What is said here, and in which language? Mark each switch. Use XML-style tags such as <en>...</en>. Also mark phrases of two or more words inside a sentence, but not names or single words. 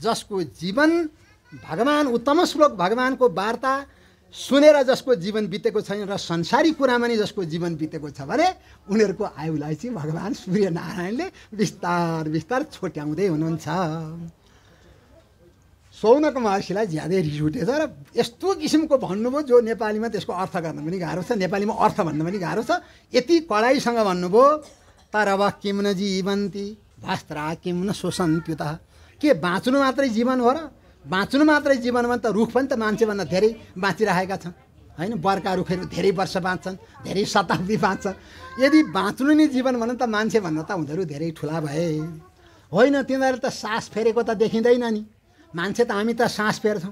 <ne>जसको जीवन भगवान उत्तम श्लोक भगवानको वार्ता सुनेर जसको जीवन बितेको छैन र संसारी कुरामा नि जसको जीवन बितेको छ भने उनीहरूको आयुलाई चाहिँ भगवान सूर्यनारायणले बिस्तार बिस्तार छोट्याउँदै हुनुहुन्छ। शौनक महर्षिलाई ज्यादै रिस उठेछ र यस्तो किसिमको भन्नुभयो जो नेपालीमा त्यसको अर्थ गर्न पनि गाह्रो छ, नेपालीमा अर्थ भन्न पनि गाह्रो छ। यति कडाइसँग भन्नुभयो,</ne> <sa>तरव किम न जीवन्ती भास्त्रा किम न शोषन्त्युत।</sa> <ne>के बाँच्नु मात्रै जीवन हो र? बाँच्नु मात्रै जीवनमा त रुख पनि त मान्छेभन्दा धेरै बाँचिरहेका छन् होइन। बर्खा रुखहरू धेरै वर्ष बाँच्छन्, धेरै शताब्दी बाँच्छन्। यदि बाँच्नु नै जीवन भने त मान्छेभन्दा त उनीहरू धेरै ठुला भए होइन। तिनीहरू त सास फेरेको त देखिँदैन नि। मान्छे त हामी त सास फेर्छौँ।</ne>